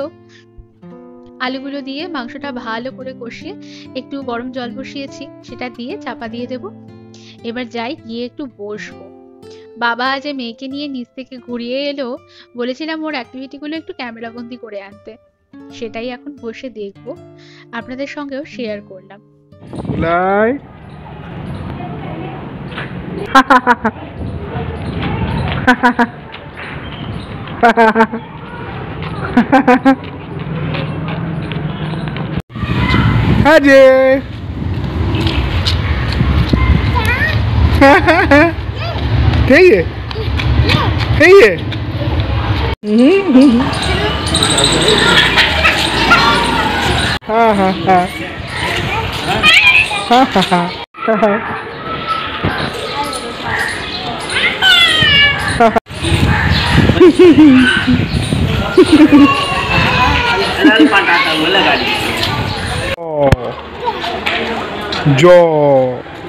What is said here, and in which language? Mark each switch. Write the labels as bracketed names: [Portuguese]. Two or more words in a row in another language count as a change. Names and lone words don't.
[Bangla] আলুগুলো দিয়ে মাংসটা ভালো করে কষিয়ে একটু গরম জল বসিয়েছি, সেটা দিয়ে চাপা দিয়ে দেব। এবার যাই, গিয়ে একটু বসবো। বাবা আজ মেয়েকে নিয়ে নিচ থেকে ঘুরিয়ে এলো, বলেছিলাম ওর অ্যাক্টিভিটিগুলো একটু ক্যামেরা বন্দি করে আনতে, সেটাই এখন বসে দেখবো, আপনাদের সঙ্গেও শেয়ার করলাম। Aje. Hey. Hey. Ha ha ha. Ha ha ha. Jaw.